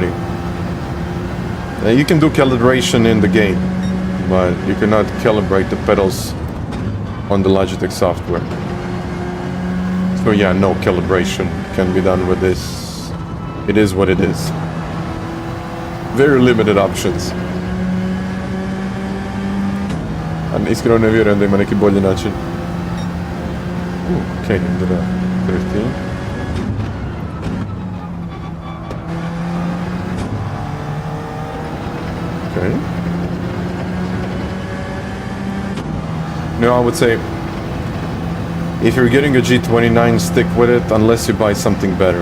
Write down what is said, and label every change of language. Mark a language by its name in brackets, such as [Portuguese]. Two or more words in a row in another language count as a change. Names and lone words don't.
[English] You can do calibration in the game, but you cannot calibrate the pedals on the Logitech software. So yeah, no calibration can be done with this. It is what it is. Very limited options. [Croatian] Iskreno ne vjerujem da ima neki bolji način. [English] Okay, did a 13. Okay. No, I would say if you're getting a G29, stick with it unless you buy something better.